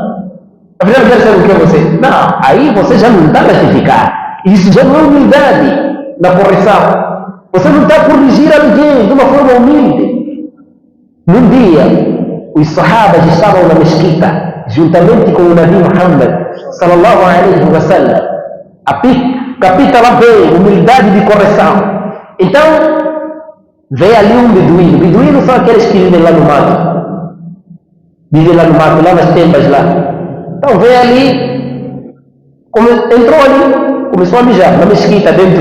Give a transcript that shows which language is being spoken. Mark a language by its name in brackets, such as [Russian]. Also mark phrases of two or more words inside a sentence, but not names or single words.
[Portuguese] Afinal, quer ser o que é você? Não, aí você já não está a retificar. Isso já não é humildade na correção. Você não está a corrigir alguém de uma forma humilde. Num dia, os sahabas estavam na mesquita, juntamente com o Nabi Muhammad [Arabic] صلى الله عليه وسلم. [Portuguese] Capítulo B, humildade de correção. Então, veio ali um beduíno. Beduínos são aqueles que vivem lá no mato. Vivem lá no mato, lá nas tendas lá. Então veio ali, entrou ali, começou a mijar na mesquita dentro.